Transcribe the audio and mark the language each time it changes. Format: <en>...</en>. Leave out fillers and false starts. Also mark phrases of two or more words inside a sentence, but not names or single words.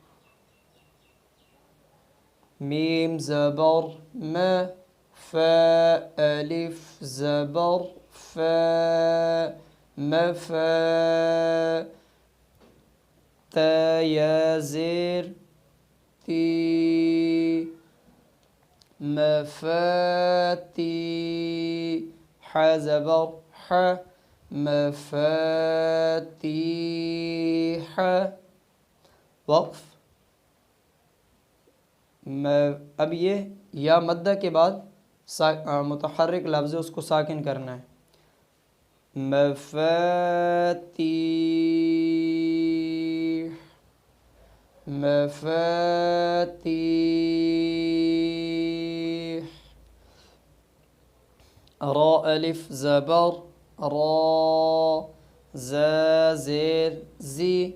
<ur>میم زبر ما، فا الف زبر فا، مفا، تا یا زیر تی، مفاتی، ح زبر ح، مفاتیح، وقف. اب یہ یا مدہ کے بعد متحرک لفظ ہے اس کو ساکن کرنا ہے. مفاتیح مفاتیح. را الف زبر را، زا زیر زی</ur>